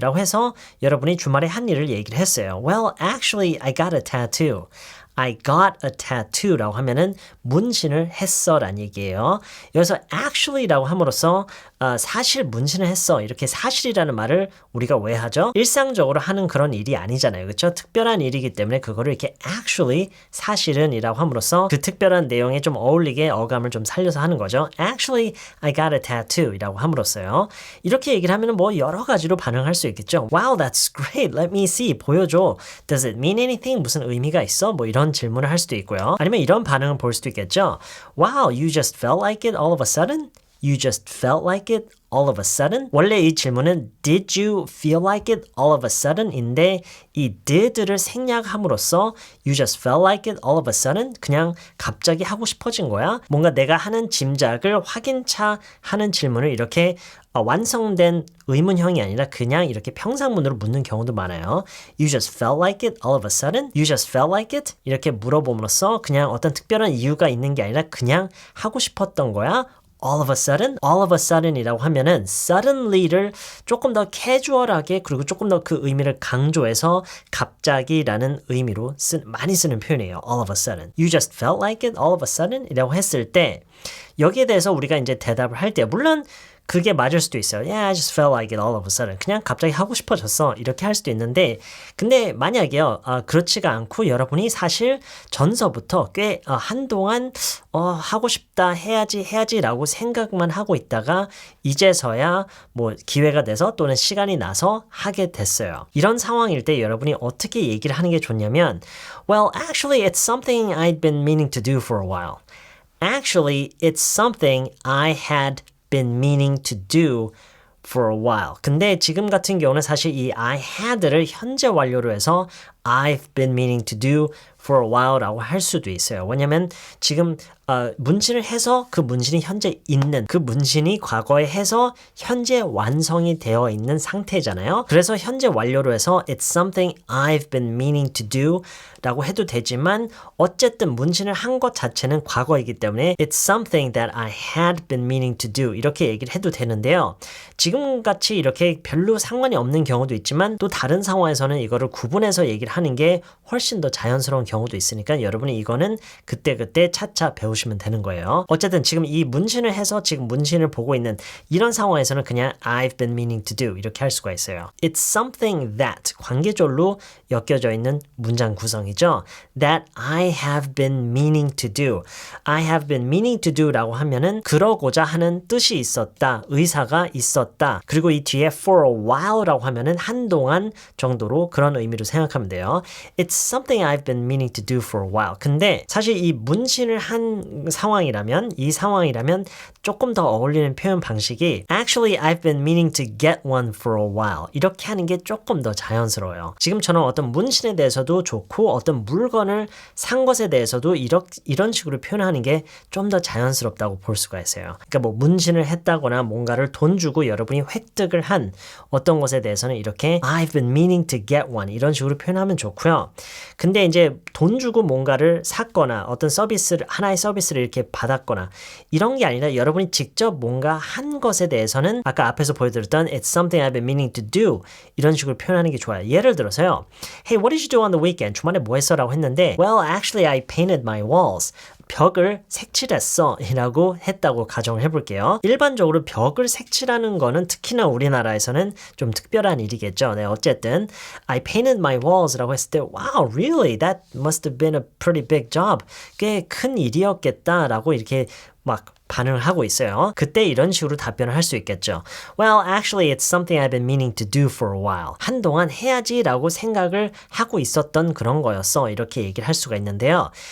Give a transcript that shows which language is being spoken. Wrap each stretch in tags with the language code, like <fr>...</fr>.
<ko>라고 해서 여러분이 주말에 한 일을 얘기를 했어요.</ko> <en>Well, actually, I got a tattoo. I got a tattoo</en> <ko>라고 하면은 문신을 했어 란 얘기예요. 여기서 actually라고 함으로써 사실 문신을 했어 이렇게 사실이라는 말을 우리가 왜 하죠? 일상적으로 하는 그런 일이 아니잖아요. 그렇죠? 특별한 일이기 때문에 그거를 이렇게 actually 사실은 이라고 함으로써 그 특별한 내용에 좀 어울리게 어감을 좀 살려서 하는 거죠.</ko> <en>Actually, I got a tattoo</en> <ko>이라고 함으로써요. 이렇게 얘기를 하면 뭐 여러 가지로 반응할 수 있겠죠.</ko> <en>Wow, that's great. Let me see.</en> <ko>보여줘.</ko> <en>Does it mean anything?</en> <ko>무슨 의미가 있어? 뭐 이런 질문을 할 수도 있고요. 아니면 이런 반응을 볼 수도 있겠죠.</ko> <en>Wow, you just felt like it all of a sudden? You just felt like it all of a sudden?</en> <ko>원래 이 질문은</ko> <en>Did you feel like it all of a sudden?</en> <ko>인데 이 did를 생략함으로써</ko> <en>You just felt like it all of a sudden?</en> <ko>그냥 갑자기 하고 싶어진 거야? 뭔가 내가 하는 짐작을 확인차 하는 질문을 이렇게 완성된 의문형이 아니라 그냥 이렇게 평상문으로 묻는 경우도 많아요.</ko> <en>You just felt like it all of a sudden? You just felt like it?</en> <ko>이렇게 물어봄으로써 그냥 어떤 특별한 이유가 있는 게 아니라 그냥 하고 싶었던 거야?</ko> <en>All of a sudden? All of a sudden</en> <ko>이라고 하면은 suddenly를 조금 더 캐주얼하게 그리고 조금 더 그 의미를 강조해서 갑자기라는 의미로 많이 쓰는 표현이에요.</ko> <en>All of a sudden. You just felt like it all of a sudden?</en> <ko>이라고 했을 때 여기에 대해서 우리가 이제 대답을 할 때 물론 그게 맞을 수도 있어요.</ko> <en>Yeah, I just felt like it all of a sudden.</en> <ko>그냥 갑자기 하고 싶어졌어. 이렇게 할 수도 있는데 근데 만약에요. 그렇지가 않고 여러분이 사실 전서부터 꽤 한동안 하고 싶다 해야지라고 생각만 하고 있다가 이제서야 뭐 기회가 돼서 또는 시간이 나서 하게 됐어요. 이런 상황일 때 여러분이 어떻게 얘기를 하는 게 좋냐면</ko> <en>Well, actually it's something I'd been meaning to do for a while. Actually, it's something I had been meaning to do for a while.</en> <ko>근데 지금 같은 경우는 사실 이 I had를 현재 완료로 해서</ko> <en>I've been meaning to do for a while</en> <ko>라고 할 수도 있어요. 왜냐면 지금 문신을 해서 그 문신이 현재 있는 그 문신이 과거에 해서 현재 완성이 되어 있는 상태잖아요. 그래서 현재 완료로 해서</ko> <en>It's something I've been meaning to do</en> <ko>라고 해도 되지만 어쨌든 문신을 한 것 자체는 과거이기 때문에</ko> <en>It's something that I had been meaning to do</en> <ko>이렇게 얘기를 해도 되는데요. 지금같이 이렇게 별로 상관이 없는 경우도 있지만 또 다른 상황에서는 이거를 구분해서 얘기를 하는 게 훨씬 더 자연스러운 경우도 있으니까 여러분이 이거는 그때그때 차차 배우시면 되는 거예요. 어쨌든 지금 이 문신을 해서 지금 문신을 보고 있는 이런 상황에서는 그냥</ko> <en>I've been meaning to do</en> <ko>이렇게 할 수가 있어요.</ko> <en>It's something that</en> <ko>관계절로 엮여져 있는 문장 구성이죠.</ko> <en>That I have been meaning to do. I have been meaning to do</en> <ko>라고 하면은 그러고자 하는 뜻이 있었다. 의사가 있었다. 그리고 이 뒤에 for a while 라고 하면은 한동안 정도로 그런 의미로 생각하면 돼요.</ko> <en>It's something I've been meaning to do for a while.</en> <ko>근데 사실 이 문신을 한 상황이라면 이 상황이라면 조금 더 어울리는 표현 방식이</ko> <en>Actually I've been meaning to get one for a while.</en> <ko>이렇게 하는 게 조금 더 자연스러워요. 지금처럼 어떤 문신에 대해서도 좋고 어떤 물건을 산 것에 대해서도 이런 식으로 표현하는 게 좀 더 자연스럽다고 볼 수가 있어요. 그러니까 뭐 문신을 했다거나 뭔가를 돈 주고 여러분이 획득을 한 어떤 것에 대해서는 이렇게</ko> <en>I've been meaning to get one</en> <ko>이런 식으로 표현하면 좋고요. 근데 이제 돈 주고 뭔가를 샀거나 어떤 하나의 서비스를 이렇게 받았거나 이런 게 아니라 여러분이 직접 뭔가 한 것에 대해서는 아까 앞에서 보여드렸던</ko> <en>It's something I've been meaning to do</en> <ko>이런 식으로 표현하는 게 좋아요. 예를 들어서요.</ko> <en>Hey, what did you do on the weekend?</en> <ko>주말에 뭐 했어? 라고 했는데</ko> <en>Well, actually I painted my walls.</en> <ko>벽을 색칠했어 라고 했다고 가정을 해볼게요. 일반적으로 벽을 색칠하는 거는 특히나 우리나라에서는 좀 특별한 일이겠죠. 네, 어쨌든</ko> <en>I painted my walls</en> <ko>라고 했을 때</ko> <en>Wow, really? That must have been a pretty big job.</en> <ko>꽤 큰 일이었겠다 라고 이렇게 막 반응을 하고 있어요. 그때 이런 식으로 답변을 할 수 있겠죠.</ko> <en>Well, actually, it's something I've been meaning to do for a while.</en> <ko>한동안 해야지라고 생각을 하고 있었던 그런 거였어. 이렇게 얘기를 할 수가 있는데요.</ko>